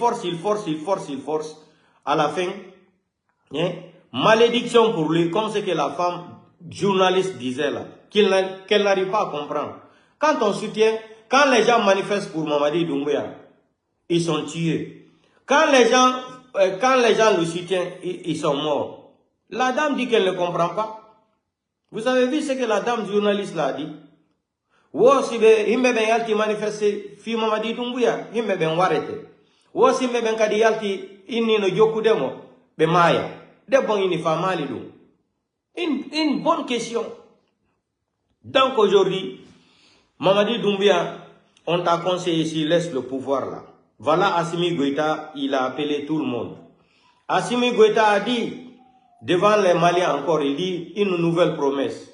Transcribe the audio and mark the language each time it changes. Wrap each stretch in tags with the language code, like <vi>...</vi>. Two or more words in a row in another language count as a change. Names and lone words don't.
<fr>À la fin, hein, malédiction pour lui, comme ce que la femme journaliste disait là, qu'elle n'arrive pas à comprendre. Quand on soutient, quand les gens manifestent pour Mamadi Doumbouya, ils sont tués. Quand les gens le soutiennent, ils sont morts. La dame dit qu'elle ne comprend pas. Vous avez vu ce que la dame journaliste l'a dit?</fr> <ff>Wosi be himbe ben yalti manifeste fi Mamadi Doumbouya himbe ben warete. Wosi himbe ben kadi yalti inni no jokudemo be maya. De bon ini famali dum.</ff> <fr>Une bonne question. Donc aujourd'hui, Mamadi Doumbouya, on t'a conseillé ici, laisse le pouvoir là. Voilà Assimi Goïta, il a appelé tout le monde. Assimi Goïta a dit, devant les Maliens encore, il dit une nouvelle promesse.</fr>